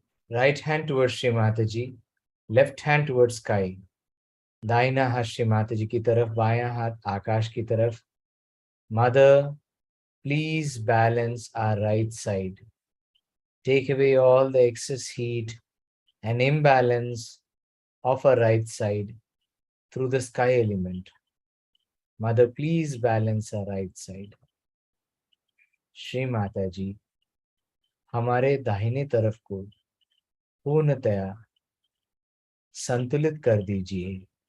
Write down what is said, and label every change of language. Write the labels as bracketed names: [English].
[English] Right hand towards Shri Mataji, left hand towards sky. [Hindi] दाहिना हाथ श्री माता जी की तरफ, बायां हाथ आकाश की तरफ. [English] Mother, please balance our right side. Take away all the excess heat and imbalance of our right side through the sky element. Mother, please balance our right side. [Hindi] Shri Mata जी, हमारे दाहिने तरफ को पूर्णतया संतुलित कर दीजिए.